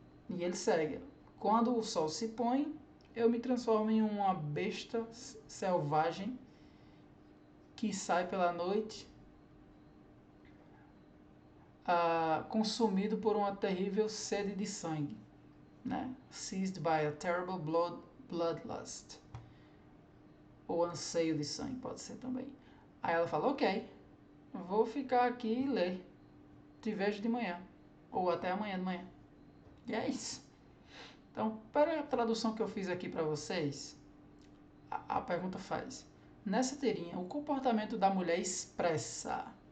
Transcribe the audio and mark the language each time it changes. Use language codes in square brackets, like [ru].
[pt] E ele segue. Quando o sol se põe, eu me transformo em uma besta selvagem que sai pela noite, consumido por uma terrível sede de sangue, né? [en] Seized by a terrible bloodlust. [pt] Ou anseio de sangue, pode ser também. Aí ela fala, ok, vou ficar aqui e ler. Te vejo de manhã. Ou até amanhã de manhã. E é isso. Então, para a tradução que eu fiz aqui para vocês, a pergunta faz: nessa tirinha, o comportamento da mulher expressa.